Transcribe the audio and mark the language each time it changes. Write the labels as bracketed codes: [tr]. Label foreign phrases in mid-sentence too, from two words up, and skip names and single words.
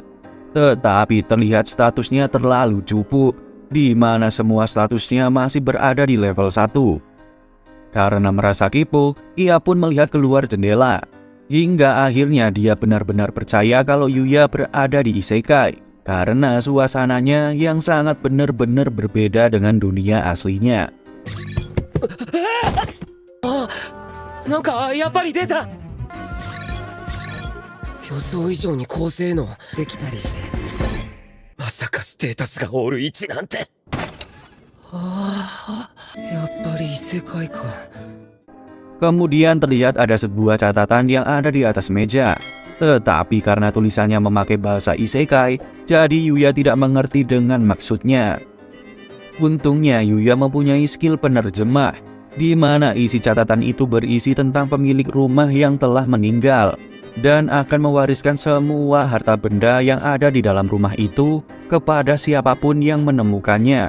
[id] Tetapi terlihat statusnya terlalu cupu, di mana semua statusnya masih berada di level 1. Karena merasa kepo, ia pun melihat keluar jendela. Hingga akhirnya dia benar-benar percaya kalau Yuya berada di isekai, karena suasananya yang sangat benar-benar berbeda dengan dunia aslinya. [ja] なんかやっぱり出た。予想以上に高性能できたりして、まさかステータスがオール1なんて。ああ、やっぱり異世界か。 [id] Kemudian terlihat ada sebuah catatan yang ada di atas meja. Tetapi karena tulisannya memakai bahasa isekai, jadi Yuya tidak mengerti dengan maksudnya. Untungnya Yuya mempunyai skill penerjemah, di mana isi catatan itu berisi tentang pemilik rumah yang telah meninggal dan akan mewariskan semua harta benda yang ada di dalam rumah itu kepada siapapun yang menemukannya.